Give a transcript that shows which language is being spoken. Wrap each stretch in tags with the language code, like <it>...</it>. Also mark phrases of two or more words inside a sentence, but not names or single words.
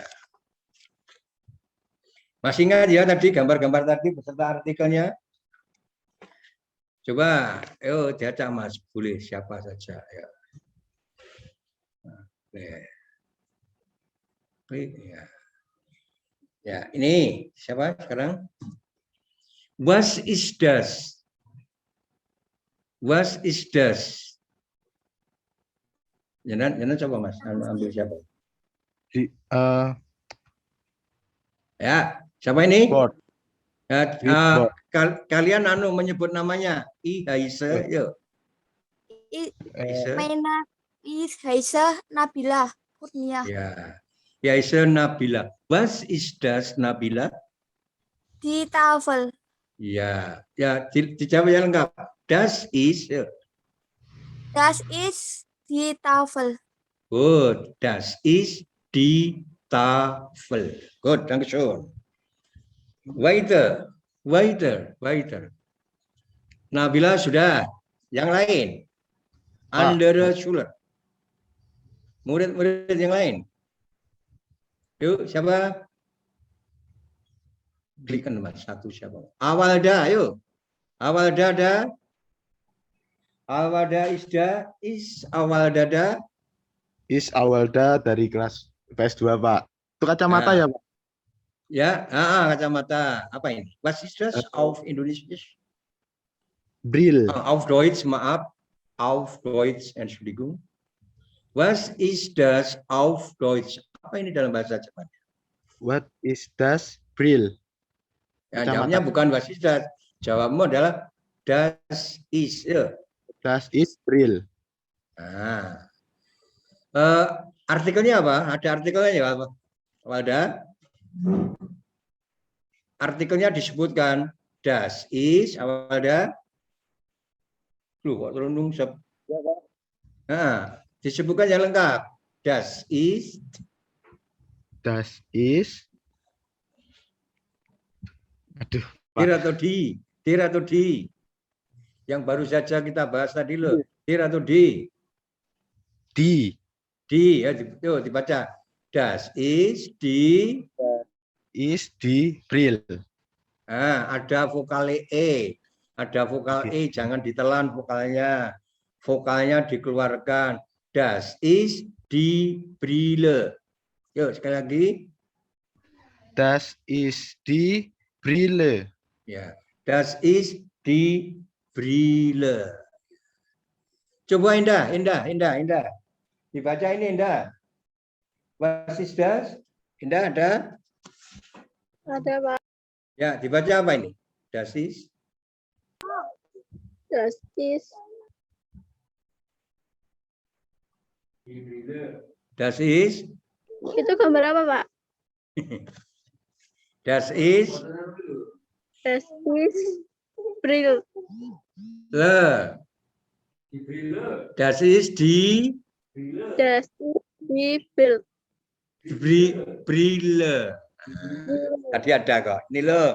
<id>Masih ingat ya tadi gambar-gambar tadi beserta artikelnya? Coba, ayo diacak Mas, boleh siapa saja ya. Ya. Ya, ini siapa sekarang?</id> <de>Was ist das? Was ist das?</de> <id>Jangan coba Mas, ambil siapa? Ya, siapa ini? Board. Ya, kalian menyebut namanya. I Haisa, yuk. Maina Haisa Nabila Kurnia. Ya. Haisa Nabila.</id> <de>Was ist das Nabila? Di Tafel.</de> <id>Ya, ya dijawab yang lengkap.</id> <de>Das ist. Das ist die Tafel. Good. Das ist die Tafel. Good, Dankeschön. Weiter.</de> <id>Nabila sudah. Yang lain.</id> <de>Andere Schüler.</de> <id>Murid-murid yang lain. Yuk, siapa? Klikkan Mas, satu siapa? Awalda, yuk. Awalda ada. Awalda Isda, Awaldada. Awalda dari kelas PS2, Pak. Itu kacamata ya, Pak? Ya, kacamata. Apa ini?</id> <de>Was ist das auf Indonesisch? Bril. Auf Deutsch, maaf. Auf Deutsch, Entschuldigung. Was ist das auf Deutsch?</de> <id>Apa ini dalam bahasa Jepang?</id> <en>What is das?</en> <de>Bril.</de> <id>Ya, jawabnya bukan</id> <de>was ist das.</de> <id>Jawabmu adalah</id> <de>das ist.</de> <id>Ya.</id> <de>Das ist Bril.</de> <id>Nah. Artikelnya apa? Ada artikelnya ya, apa? Ada. Artikelnya disebutkan</id> <de>das ist,</de> <id>ada. Loh, kok terundung sep. Nah, disebutkan yang lengkap.</id> <de>Das ist. Das ist.</de> <id>Aduh. Dir atau di? Dir atau di? Yang baru saja kita bahas tadi loh. Dir atau di? Di. Di, ya, yuk dibaca.</id> <de>Das ist di. Is di Bril.</de> <id>Nah, ada vokal E. Ada vokal E, jangan ditelan vokalnya. Vokalnya dikeluarkan.</id> <de>Das ist die Brille. Yuk, sekali lagi. Das ist die Brille. Ya, das ist die Brille.</de> <id>Coba Indah. Dibaca ini Indah.</id> <de>Was ist das?</de> <id>Indah ada? Ada Pak. Ya, dibaca apa ini?</id> <de>Das ist. Das ist. Das ist.</de> <id>Itu gambar apa Pak?</id> <de>Das ist. Das ist Bril. Das ist die. Das ist die Bril. Brille.</de> <id>Tadi ada kok. Ini loh.</id>